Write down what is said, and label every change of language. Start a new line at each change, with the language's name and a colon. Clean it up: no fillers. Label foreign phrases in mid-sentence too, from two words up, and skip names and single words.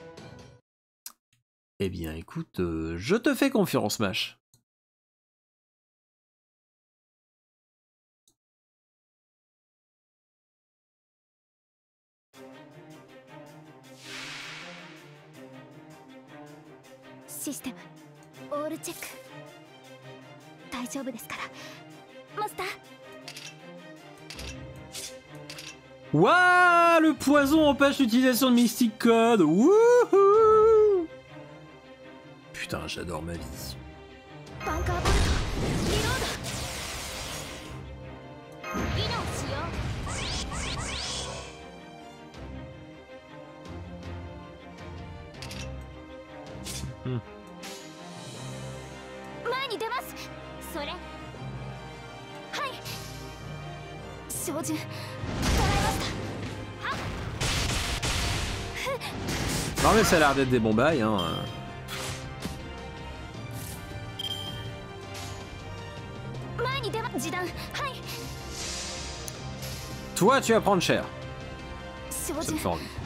French: Eh bien, écoute, je te fais confiance, Mash. Système.
English: All check.
Japanese: 大丈夫ですから。マスター。
French: Ouah, le poison empêche l'utilisation de Mystic Code. Wouhou! Putain, j'adore ma vie.
Japanese: バンカーボルト。リロード。技能使用。前に出ます。それ。はい。照準。捉えました。
French: Non mais ça a l'air d'être des bons bails, hein. Toi, tu vas prendre cher. Ça me fait envie.